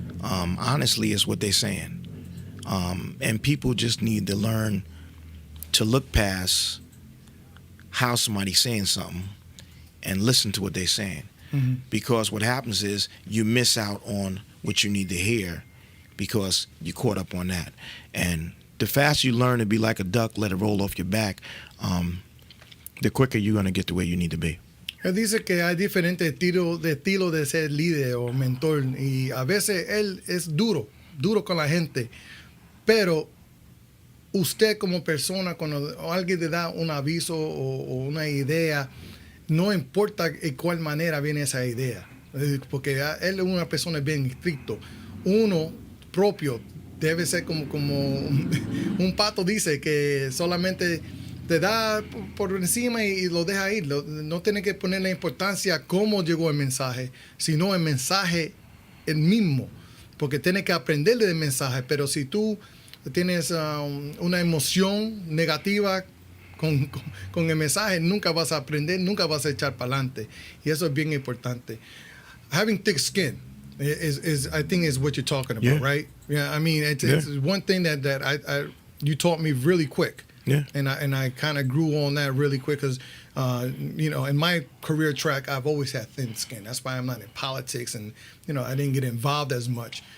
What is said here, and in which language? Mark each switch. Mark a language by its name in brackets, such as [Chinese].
[English] Honestly, it's what they're saying, and people just need to learn to look past how somebody's saying something and listen to what they're saying. Mm-hmm. Because what happens is you miss out on what you need to hear because you're caught up on that. And the faster you learn to be like a duck, let it roll off your back, the quicker you're going to get to where you need to be. [Spanish] Él dice que hay diferentes estilos de ser líder o mentor y a veces él es duro con la gente, pero usted como persona, cuando alguien le da un aviso o una idea, no importa en cuál manera viene esa idea, porque él es una persona bien estricto. Uno propio debe ser como un pato dice que solamente te da por encima y lo deja ir. No tiene que ponerle importancia a cómo llegó el mensaje, sino el mensaje el mismo, porque tiene que aprender del mensaje. Pero si tú tienes una emoción negativa con el mensaje, nunca vas a aprender, nunca vas a echar para adelante. Y eso es bien importante. [English] Having thick skin is I think is what you're talking about, Yeah. right? Yeah, I mean, it's one thing that I you taught me really quick. Yeah. And I kind of grew on that really quick because, you know, in my career track, I've always had thin skin. That's why I'm not in politics and, you know, I didn't get involved as much.